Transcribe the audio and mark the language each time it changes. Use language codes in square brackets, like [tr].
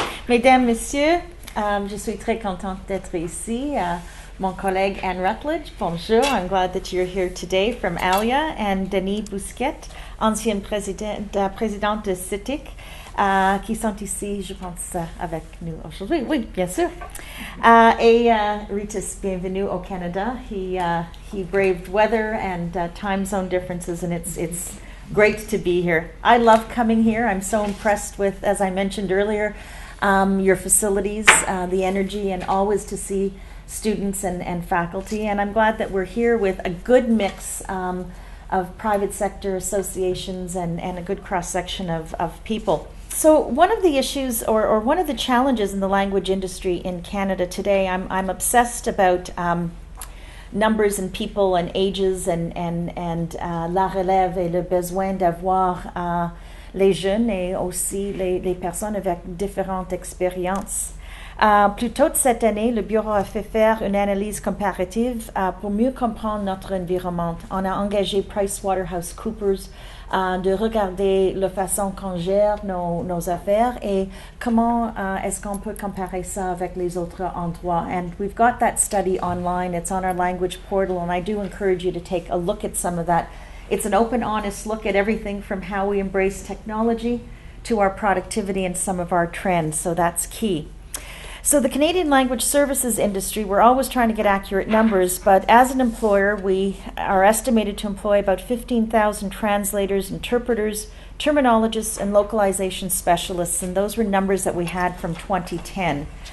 [fr] Mesdames, Messieurs, je suis très contente d'être ici. Mon collègue Anne Rutledge, bonjour. [en] I'm glad that you're here today from ALIA, and [fr] Denis Bousquet, ancienne présidente de CITIC, qui sont ici, je pense, avec nous aujourd'hui. Oui, bien sûr. Et Rytis, bienvenue au Canada. [en] He braved weather and time zone differences, and it's great to be here. I love coming here. I'm so impressed with, as I mentioned earlier, your facilities, the energy, and always to see students and faculty. And I'm glad that we're here with a good mix of private sector associations and a good cross-section of people. So one of the issues or one of the challenges in the language industry in Canada today, I'm obsessed about numbers and people and ages and [fr] la relève et le besoin d'avoir les jeunes et aussi les personnes avec différentes expériences. Plus tôt cette année, le bureau a fait faire une analyse comparative pour mieux comprendre notre environnement. On a engagé PricewaterhouseCoopers de regarder la façon qu'on gère nos affaires et comment est-ce qu'on peut comparer ça avec les autres endroits. [en] And we've got that study online. It's on our language portal, and I do encourage you to take a look at some of that. It's an open, honest look at everything from how we embrace technology to our productivity and some of our trends, so that's key. So the Canadian language services industry, we're always trying to get accurate numbers, but as an employer, we are estimated to employ about 15,000 translators, interpreters, terminologists, and localization specialists, and those were numbers that we had from 2010.